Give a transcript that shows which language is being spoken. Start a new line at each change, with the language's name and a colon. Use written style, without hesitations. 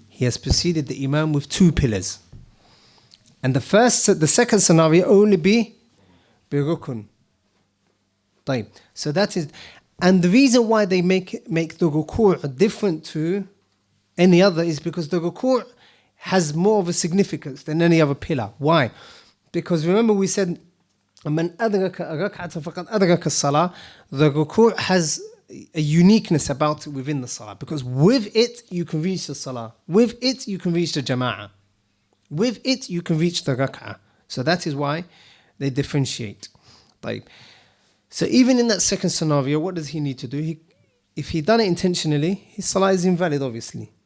English: He has preceded the imam with two pillars. And the second scenario only be بركن.
Arabic: طيب.
English: So that is, and the reason why they make the ruku' different to any other is because the ruku' has more of a significance than any other pillar. Why? Because remember we said
Arabic: من أدرك ركعة فقد أدرك الصلاة.
English: The ruku' has a uniqueness about it within the salah, because with it you can reach the salah, with it you can reach the jama'ah, with it you can reach the rak'ah. So that is why they differentiate.
Arabic: طيب.
English: So even in that second scenario, what does he need to do? If he done it intentionally, his salah is invalid, obviously.